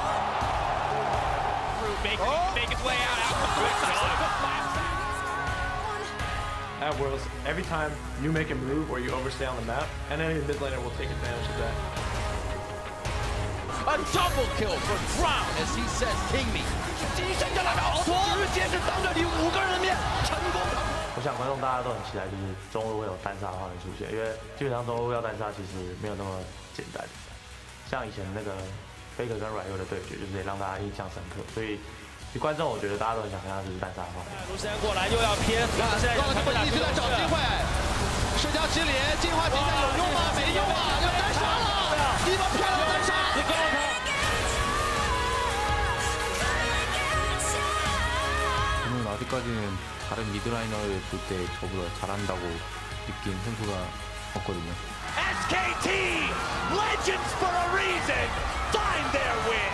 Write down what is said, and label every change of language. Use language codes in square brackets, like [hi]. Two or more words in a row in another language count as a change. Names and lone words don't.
[en] Make his way out At Worlds, every time you make a move or you overstay on the map, and any mid laner will take advantage of that. A double kill for Crown as he says, "King me." [zh] 我想观众大家都很期待，就是中路会有单杀的画面出现，因为基本上中路要单杀其实没有那么简单。像以前那个 Faker 跟软优的对决，就是也让大家印象深刻，所以。观众，我觉得大家都很想看到这是单杀的画面。卢森过来又要偏，现在他们一直在找机会。社交之连进化比赛有用吗？没用啊！要单杀了，一把漂亮单杀。 [ko] 저는 아직까지는 다른 미드라이너를 볼 때 저보다 잘한다고 느낀 선수가 없거든요. [en] SKT legends for a reason find their win.